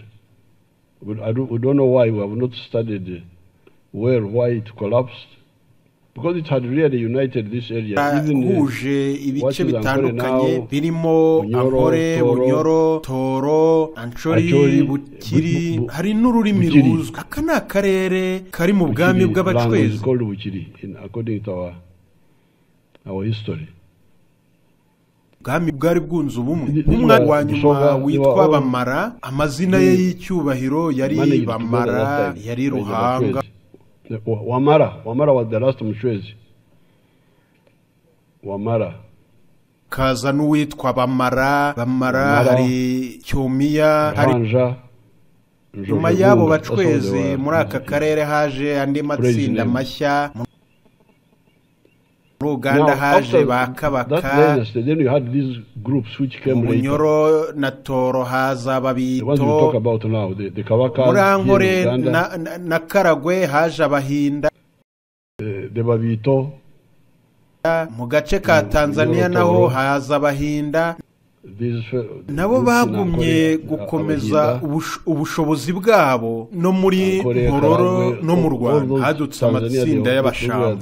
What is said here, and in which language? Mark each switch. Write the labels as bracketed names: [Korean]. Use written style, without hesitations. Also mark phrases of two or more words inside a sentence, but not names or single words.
[English] We don't know why. We have not studied why it collapsed, because it had really united this area. [Kinyarwanda] Huje ibice bitandukanye birimo Ankore, Bunyoro, Toro, Anchori, Bukiri, hari n'ururimi ruzwi. Aka ni akarere kari mu bwami bw'abacwezi. [English] Called Bukiri according to our history. [Kinyarwanda] Bwami bwari bwunze ubumwe. Umwana wa nyuma witwa Bamara, amazina ye y'icyubahiro yari Bamara, yari Ruhanga. [English] Wamara was the last Muchwezi. Wamara. [Kinyarwanda] Kaza n'uwitwa Bamara. Bamara, hari Cyomiya, hari nyuma y'abo bacwezi muri aka karere haje andi matsinda mashya. Uganda haje bakabaka. [English] Then you had these groups which came later. [Kinyarwanda] Bunyoro na Toro haza babito. [English] The ones we talk about now, the Kawakas. [Kinyarwanda] Murankore na Karagwe haje abahinda. [English] The Babito. [Kinyarwanda] Mu gace ka Tanzania naho haza abahinda. Nabo bagumye gukomeza ubushobozi bwabo no muri Hororo no mu Rwanda hadutse amatsinda y'abashamba.